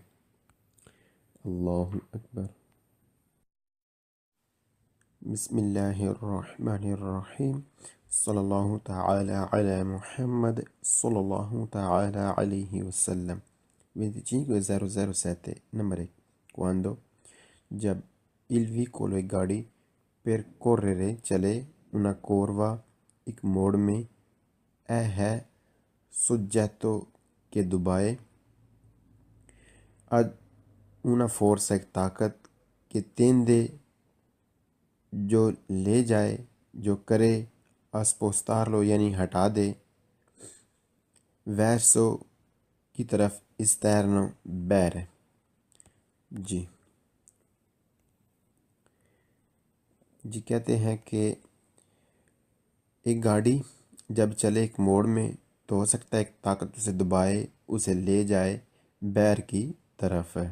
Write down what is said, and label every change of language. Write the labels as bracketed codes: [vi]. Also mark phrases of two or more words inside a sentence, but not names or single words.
[ar] اللہ اکبر. بسم اللہ الرحمن الرحیم. صلی اللہ تعالی علی محمد صلی اللہ تعالی علیہ وسلم. 25,007. [ur] نمبر 1 quando جب [it] il vicolo [ur] گاڑی percorrere چلے [it] una curva [ur] ایک موڑ میں ہے soggetto کے دبائے [it] ad una forza [ur] ایک طاقت کہ tende جو لے جائے جو کرے اسپوستارلو یعنی ہٹا دے verso کی طرف esterno بیر. جی کہتے ہیں کہ ایک گاڑی جب چلے ایک موڑ میں تو ہو سکتا ہے ایک طاقت اسے دبائے اسے لے جائے بیر کی طرف ہے.